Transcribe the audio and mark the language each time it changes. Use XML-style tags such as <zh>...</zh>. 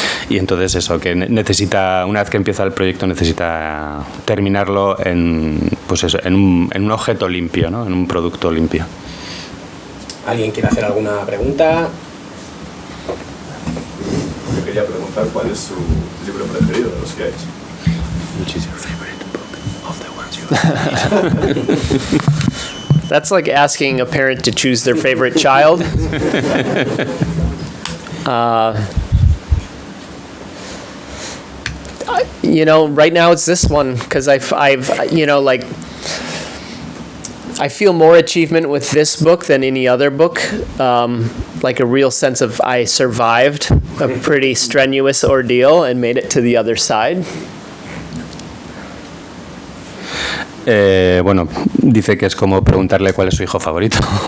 <es>Y entonces eso, que necesita, una vez que empieza el proyecto, necesita terminarlo en un objeto limpio, ¿no? En un producto limpio. ¿Alguien quiere hacer alguna pregunta? Yo quería preguntar cuál es su libro preferido de los que hay.</es> <en>Which is your favorite book of the ones you have? That's like asking a parent to choose their favorite child. You know, right now it's this one, because I've you know, like, I feel more achievement with this book than any other book. Like a real sense of I survived a pretty strenuous ordeal and made it to the other side.</en> <es>Bueno, dice que es como preguntarle cuál es su hijo favorito.</es>